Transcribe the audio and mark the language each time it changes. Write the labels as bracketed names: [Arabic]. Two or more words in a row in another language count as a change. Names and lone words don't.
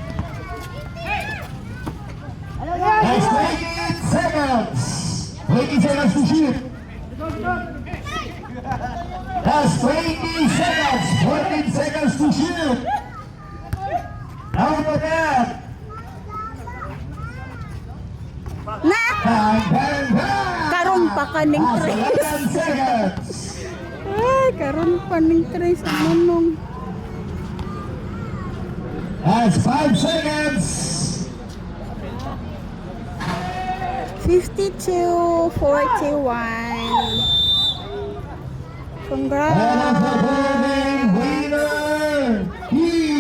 [English] That's 28 seconds. 20 seconds to shoot. That's 20 seconds. 14 seconds to shoot. Out of that. Na! Bang, bang, bang. [Cebuano] Karon pa ka ning [English] That's tres. 11 seconds. [Cebuano] Ay, karon pa ning tres ang manong. [English] That's 5 seconds. 52, 41. And Congrats! the voting winner, he